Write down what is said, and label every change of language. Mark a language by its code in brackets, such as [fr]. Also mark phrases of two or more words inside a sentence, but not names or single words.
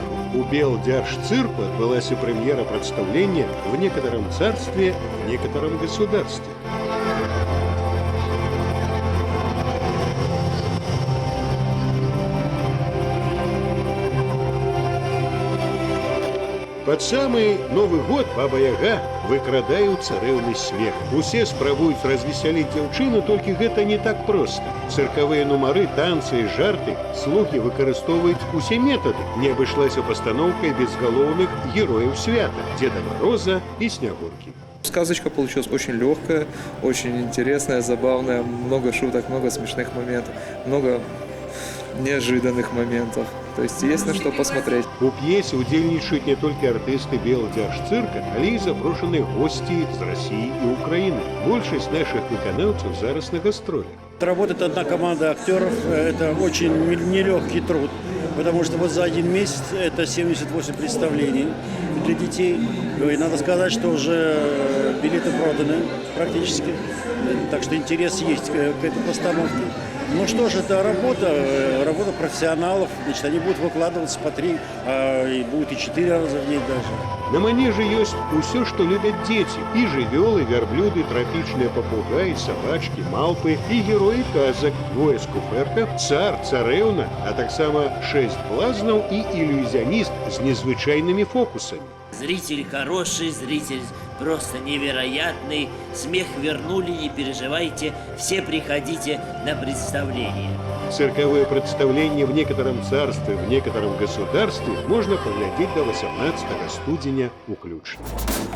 [ru] У Белдержцирку отбылась премьера представления «В некотором царстве, в некотором государстве». [be] Под самый Новый год Баба-Яга выкрадае ў царэўны смех. Усе спрабуюць развесяліць дзяўчыну, толькі гэта не так проста. Цыркавыя нумары, танцы і жарты слугі выкарыстоўваюць усе метады. Не абышлася пастаноўкай безгалоўных герояў свята – [ru] Деда Мороза и Снегурки. Сказочка получилась очень легкая, очень интересная, забавная, много шуток, много смешных моментов, много неожиданных моментов. То есть на что посмотреть. [be] У п'есе удзельнічаюць не толькі артысты Белдержцирка, але і запрошаныя гости з [ru] России и Украины. [be] Большасць наших выканаўцаў зараз на гастролях. [ru] Работает одна команда актеров, это очень нелегкий труд, потому что вот за один месяц это 78 представлений для детей. И надо сказать, что уже билеты проданы практически, так что интерес есть к этой постановке. Ну что ж, это работа профессионалов, значит, они будут выкладываться по 3, и будет и 4 раза в день даже. [be] На манеже ёсць усё, што любяць дзеці. І жывёлы, вярблюды, трапічныя папугаі, сабачкі, малпы і героі казак. Двое скуферка, цар, царэўна, а таксама 6 блазнаў і ілюзіяніст з незвычайнымі фокусамі. [ru] Зритель хороший, зритель просто невероятный. Смех вернули, не переживайте. Все приходите на представление. Цирковое представление «В некотором царстве, в некотором государстве» можно поглядеть до 18 [be] студеня уключно.